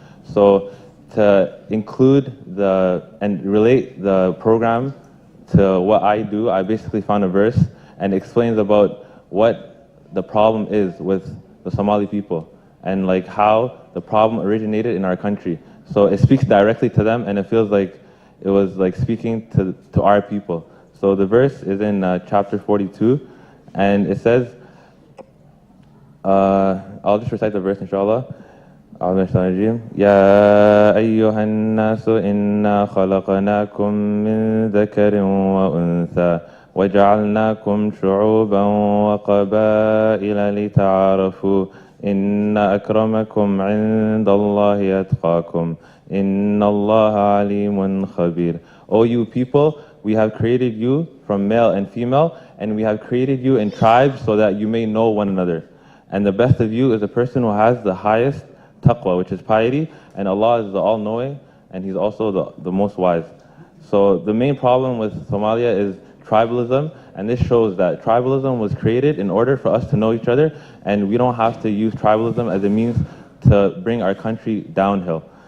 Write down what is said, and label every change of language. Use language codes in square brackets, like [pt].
[en] So to include and relate the program to what I do, I basically found a verse and explains about what the problem is with the Somali people and like how the problem originated in our country. So it speaks directly to them, and it feels like it was like speaking to our people. So the verse is in chapter 42, and it says, I'll just recite the verse, inshallah. [ar] يا أيها الناس إنا خلقناكم من ذكر وأنثى وجعلناكم شعوبا وقبائل لتعارفوا إن أكرمكم عند الله أتقاكم إن الله عليم خبير. [en] O you people, we have created you from male and female, and we have created you in tribes so that you may know one another. And the best of you is a person who has the highest taqwa, which is piety, and Allah is the all-knowing, and He's also the most wise. So the main problem with Somalia is tribalism, and this shows that tribalism was created in order for us to know each other, and we don't have to use tribalism as a means to bring our country downhill.